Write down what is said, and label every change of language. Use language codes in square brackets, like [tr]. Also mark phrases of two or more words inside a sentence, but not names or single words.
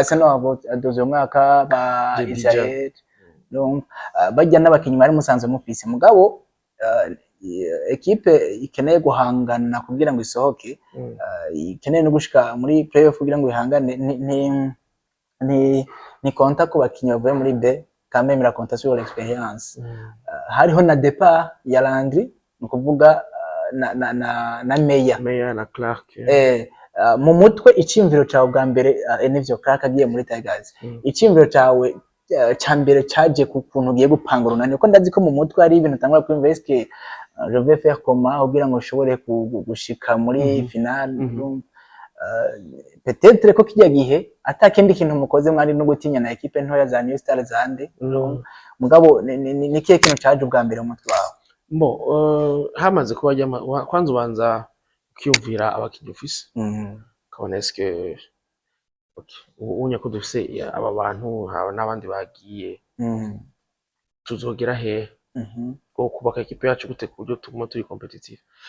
[rn] Seno haduze mu mwaka ba Israel donc bajya n'abakinyi bari musanze mufise mugabo equipe ikeneye guhangana kugira ngo isohoke ikeneye no gushika muri playoff kugira ngo ihangane ni konta ku bakinyi bavuye muri B [fr] quand même la compte sur l'expérience [rn] hariho na départ ya Landry nukuvuga na Meya na Clark mu mutwe icimviro cyawe bwa mbere nivyo Clark agiye muri Tigers icimviro cyawe cyambere cyaje ku kuntu ugiye gupanga runani uko ndazi ko mu mutwe ari ibintu tangura ku invest [fr] je vais faire comment [rn] kugira ngo ushobore gushika muri finale peut-être ko kijya gihe atakindi kintu mukoze mwari no gutinya na equipe ntoya za New Star zande mugabo ni kiye kintu cyaje ubwa mbere mu mutwe wawe hamaze kuba kwanza ubanza ukiyumvira abakinyi ufise kabona eske unya ko dufise aba bantu haba n'abandi bagiye tuzogera he ko kubaka equipe yacu gute ku buryo tuguma turi competitive